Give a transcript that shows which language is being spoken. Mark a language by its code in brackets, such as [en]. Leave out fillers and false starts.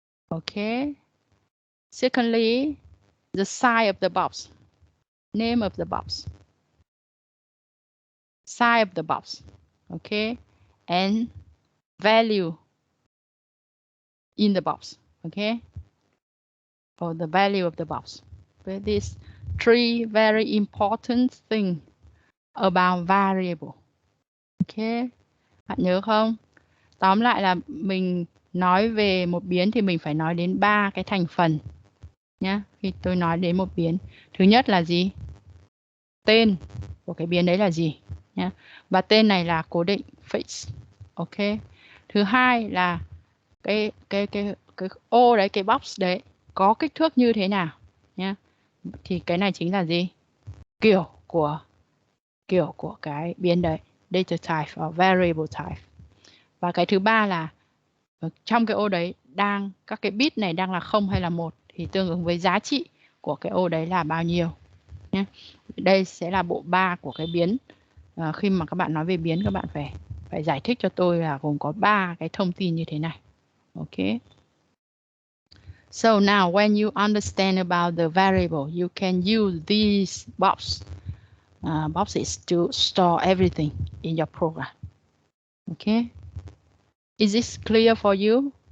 [en] Okay. Secondly, the size of the box, name of the box, size of the box, okay, and value in the box, okay, or the value of the box. But these 3 very important things about variable. [vi] Okay, bạn nhớ không? Tóm lại là mình nói về một biến thì mình phải nói đến 3 cái thành phần nhá. Khi tôi nói đến một biến, thứ nhất là gì? Tên của cái biến đấy là gì nhá. Và tên này là cố định fixed. Ok. Thứ hai là cái ô đấy, cái box đấy có kích thước như thế nào nhá. Thì cái này chính là gì? Kiểu của cái biến đấy, [en] data type or variable type. [vi] Và cái thứ ba là trong cái ô đấy các cái bit này đang là 0 hay là 1 thì tương ứng với giá trị của cái ô đấy là bao nhiêu nhé. Đây sẽ là bộ 3 của cái biến. Khi mà các bạn nói về biến, các bạn phải giải thích cho tôi là gồm có 3 cái thông tin như thế này. [en] Okay. So now when you understand about the variable, you can use these boxes to store everything in your program. Okay. Is this clear for you?